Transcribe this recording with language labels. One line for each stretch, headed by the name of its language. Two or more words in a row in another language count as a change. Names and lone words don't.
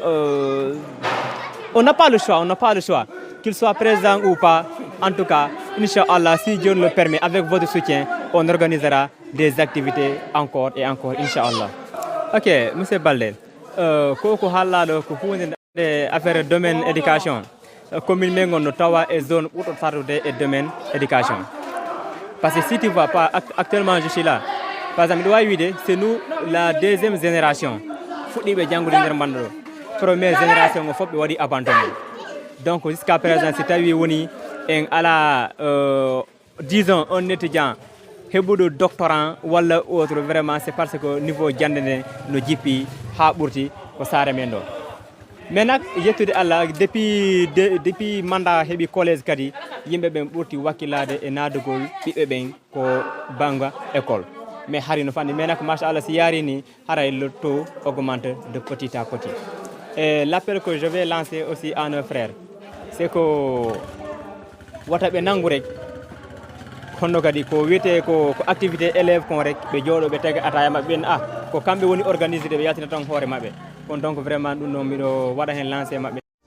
French: On n'a pas le choix, qu'il soit présent ou pas. En tout cas, Inch'Allah, si Dieu le permet, avec votre soutien, on organisera des activités encore et encore, Inch'Allah. Ok, M. Baldé. affaire domaine éducation commune
Fula: mengon no tawa
French: et zone
Fula: ɓurɗo sardude
French: et domaine éducation parce que si tu vois pas actuellement je suis là par exemple c'est nous la deuxième génération
Fula: fuɗɗiɓe janggude nder bande ɗo
French: première génération
Fula: o fof ɓe waɗi
French: abandonné donc jusqu'à présent
Fula: si tawi woni en ala
French: disons un étudiant
Fula: heɓuɗo doctorant walla
French: autre vraiment c'est parce que niveau
Fula: jande nde no jippi ha ɓurti ko saare men ɗo mais nak yettude Allah depuis mandat heɓi collège kadi yimɓe ɓen ɓurti wakkilade e naadugol ɓiɓɓe ɓen ko banga école mais hari no fandi mais nak machallah si yaari ni haray
French: le taux augmente de petit à petit et l'appel que je vais lancer aussi à nos frères c'est que
Fula: wata ɓe nangu rek honno kadi ko wiyete ko
French: activité élève
Fula: kon rek ɓe jooɗo ɓe tega ataya maɓɓe ɓen ko kamɓe woni organisé ɓe yaltina tan hoore maɓɓe kon
French: donc vraiment
Fula: ɗum noon miɗo waɗa hen lancé maɓɓe